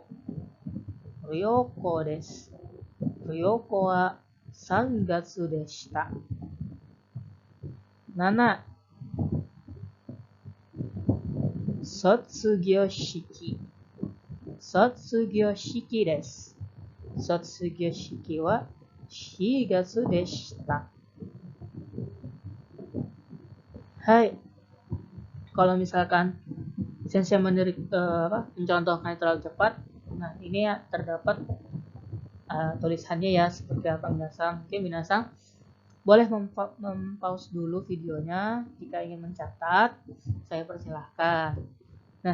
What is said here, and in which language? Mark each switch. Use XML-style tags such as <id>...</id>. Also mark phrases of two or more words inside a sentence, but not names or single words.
<ja>不要校です。不要校は3月でした。7. 卒業式。卒業式です。卒業式は4月でした。</ja> <id>Hai, kalau misalkan sensei mencontohkan terlalu cepat, nah ini ya terdapat tulisannya ya seperti apa minasang. Mungkin minasang boleh mempause dulu videonya jika ingin mencatat, saya persilahkan.</id>